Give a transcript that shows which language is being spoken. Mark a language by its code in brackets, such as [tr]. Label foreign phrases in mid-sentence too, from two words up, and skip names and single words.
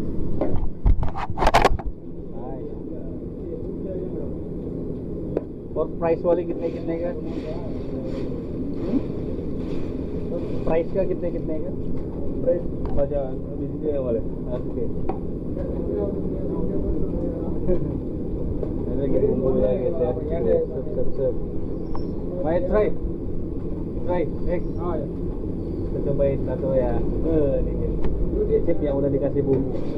[hi] और प्राइस वाले कितने कितने का? प्राइस का कितने कितने का? प्राइस 50 वाले. [id] Oke. Ada lagi bumbu ya guys ya. Sep. Mai try. Oh ya. Kita cobain satu ya. Ini chip yang udah dikasih bumbu.